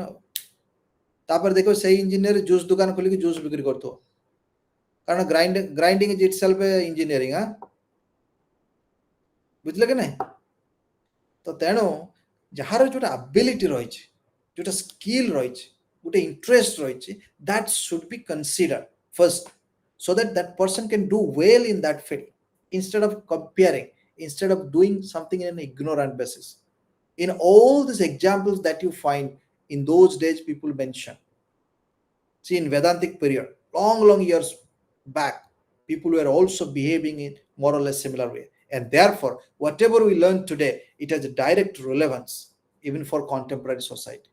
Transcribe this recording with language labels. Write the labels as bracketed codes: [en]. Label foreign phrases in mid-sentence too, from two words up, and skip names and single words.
[or] ତାପରେ ଦେଖିବ ସେଇ ଇଞ୍ଜିନିୟର ଜୁସ୍ ଦୋକାନ ଖୋଲିକି ଜୁସ୍ ବିକ୍ରି କରୁଥିବ, କାରଣ [en] grinding is itself engineering. [or] ବୁଝିଲେ କି ନାହିଁ? ତ ତେଣୁ ଯାହାର ଯୋଉଟା ଆବିଲିଟି ରହିଛି, ଯୋଉଟା ସ୍କିଲ୍ ରହିଛି, ଗୋଟେ ଇଣ୍ଟରେଷ୍ଟ ରହିଛି, [en] that should be considered first, so that that person can do well in that field, instead of comparing, instead of doing something in an ignorant basis. In all these examples that you find in those days, people mention, see, in Vedantic period, long years back, people were also behaving in more or less similar way, and therefore whatever we learn today, it has a direct relevance even for contemporary society.